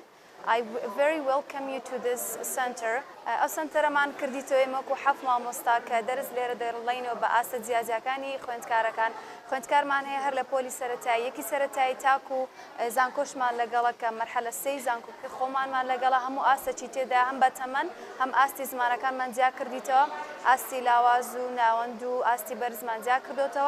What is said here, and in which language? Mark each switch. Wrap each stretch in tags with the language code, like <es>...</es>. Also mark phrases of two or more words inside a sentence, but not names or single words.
<en>I very welcome you to this center.</en> <ckb>Center man کردیتۆ ئێمەکو حەف مامۆستا کە دەرس لێرە دەڕڵینەوە بە ئاسە جیاجەکانی خوێندکارەکان. خوێندکارمان هەیە هەر لە پۆلی سەرەتایی، یەکی سەرەتایی تاکو زانکۆشمان لەگەڵە کە مەرحەلە سەی زانکۆکە خۆمانمان لەگەڵە هەموو ئاسەی تێدا هەم بە تەمەن هەم ئاستی زمانەکانمان جیا کردیتەوە، ئاستی لاواز و ناوەند و ئاستی بەرزمان جیا کردوتەوە.</ckb>